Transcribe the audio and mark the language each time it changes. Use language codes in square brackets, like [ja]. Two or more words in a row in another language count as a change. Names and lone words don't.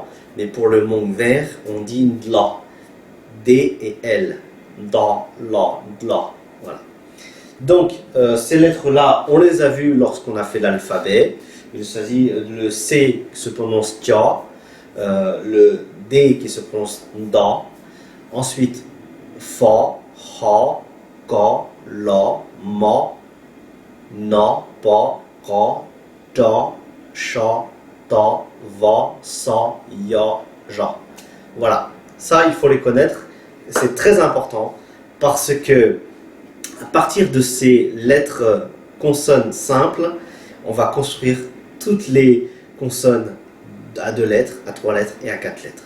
[fr] Mais pour le Hmong vert, on dit ndla, D et L, da, la, dla, voilà. Donc, ces lettres-là, on les a vues lorsqu'on a fait l'alphabet. Il s'agit le C qui se prononce tia, le D qui se prononce nda, ensuite fa, ha, ka, la, ma, na, pa, ka, ta, sha, ta, va, sa, ya, ja. Voilà, ça il faut les connaître, c'est très important parce que à partir de ces lettres consonnes simples, on va construire toutes les consonne à 2 lettres, à 3 lettres et à 4 lettres.